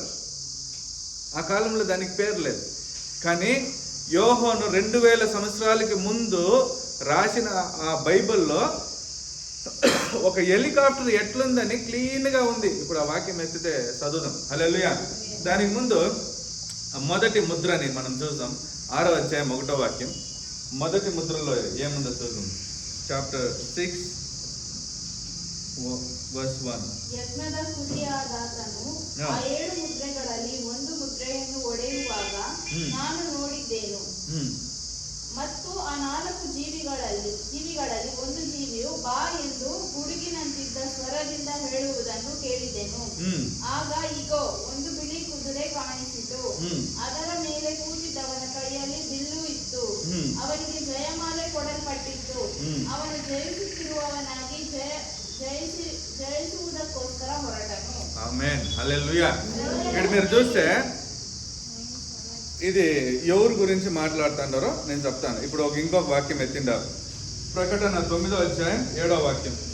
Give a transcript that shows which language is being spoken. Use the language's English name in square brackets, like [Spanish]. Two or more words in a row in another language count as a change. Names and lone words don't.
[Telugu] ఆ కాలంలో దానికి పేరు లేదు, కానీ యోహాను 2000 సంవత్సరాలకి ముందు రాసిన ఆ బైబిల్లో ఒక హెలికాప్టర్ ఎట్లుందని క్లీన్గా ఉంది. ఇప్పుడు ఆ వాక్యం ఎత్తితే చదువుదాం. హల్లెలూయా. దానికి ముందు మొదటి ముద్రని మనం చూద్దాం. 6వ అధ్యాయం 1వ వాక్యం. మొదటి ముద్రలో ఏముందో చూద్దాం. [English] chapter 6 verse 1. [Kannada] ಯಜ್ಞದ ಕುರಿಯಾದಾತನು ಆ 7 ಮುದ್ರೆಗಳಲ್ಲಿ ಒಂದು ಮುದ್ರೆಯನ್ನು ಒಡೆಯುವಾಗ ನಾನು ನೋಡಿದ್ದೇನು. ಮತ್ತು ಆ 4 ಜೀವಿಗಳಲ್ಲಿ ಒಂದು ಜೀವಿಯು ಬಾ ಎಂದು ಗುಡುಗಿನಂತಿದ್ದ ಸ್ವರದಿಂದ ಹೇಳುವುದನ್ನು ಕೇಳಿದೆನು. ಆಗ ಇಗೋ, ಒಂದು ಬಿಳಿ ಕುದುರೆ ಕಾಣಿಸಿತು. ಅದರ ಮೇಲೆ ಕೂತಿದ್ದವನ ಕೈಯಲ್ಲಿ ಬಿಲ್ಲು ಇತ್ತು. ಅವನಿಗೆ ಜಯಮಾಲೆ ಕೊಡಲ್ಪಟ್ಟಿತ್ತು. ಅವನು ಜಯಿಸುತ್ತಿರುವವನಾಗಿ జయించుటకోస్కర ಹೊರಟನು. [Telugu] ఆమేన్. హల్లెలూయా. ఇక్కడ మీరు చూస్తే ఇది ఎవరి గురించి మాట్లాడుతున్నారో నేను చెప్తాను. ఇప్పుడు ఇంకొక వాక్యం ఎత్తిండారు. ప్రకటన 9వ అధ్యాయం 7వ వాక్యం.